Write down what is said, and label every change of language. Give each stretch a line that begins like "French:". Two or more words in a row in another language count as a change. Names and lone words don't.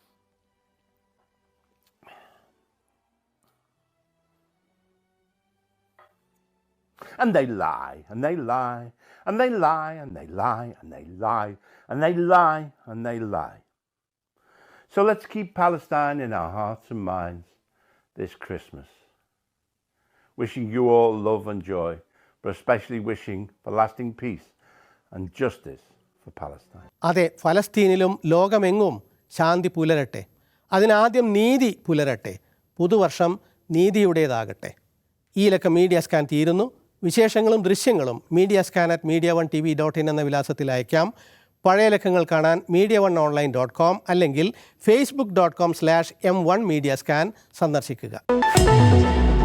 English: And they lie and they lie and they lie and they lie and they lie and they lie and they lie. So let's keep Palestine in our hearts and minds this Christmas. Wishing you all love and joy, but especially wishing for lasting peace and justice for Palestine.
Malayalam: അതെ, ഫലസ്തീനിലും ലോകമെങ്ങും ശാന്തി പുലരട്ടെ. അതിനാദ്യം നീതി പുലരട്ടെ. പുതുവർഷം നീതിയുടേതാകട്ടെ. ഈ ലക്കം മീഡിയ സ്കാൻ തീരുന്നു. വിശേഷങ്ങളും ദൃശ്യങ്ങളും mediascan@mediaone.tv.in എന്ന വിലാസത്തിൽ അയക്കാം. പഴയ ലക്കങ്ങൾ കാണാൻ mediaoneonline.com അല്ലെങ്കിൽ facebook.com/m1mediascan സന്ദർശിക്കുക.